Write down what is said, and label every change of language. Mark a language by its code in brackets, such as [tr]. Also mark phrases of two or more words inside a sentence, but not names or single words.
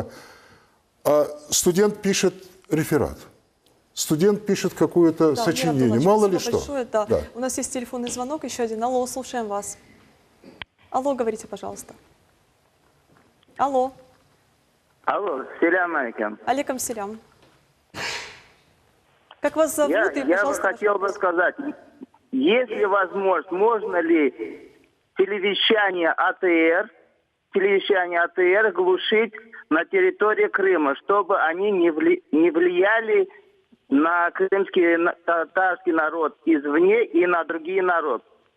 [ru] А студент пишет реферат. Студент пишет какое-то сочинение. Мало ли что. Большое, да. У нас есть телефонный звонок, еще один. Алло, слушаем вас. Алло, говорите, пожалуйста. Алло. Алло, [ar] سلام عليكم. عليكم سلام. [ru] Как вас зовут? Я бы хотел бы сказать, если возможно, можно ли телевещание АТР глушить на территории Крыма, чтобы они не влияли на крымский татарский народ извне и на другие народы.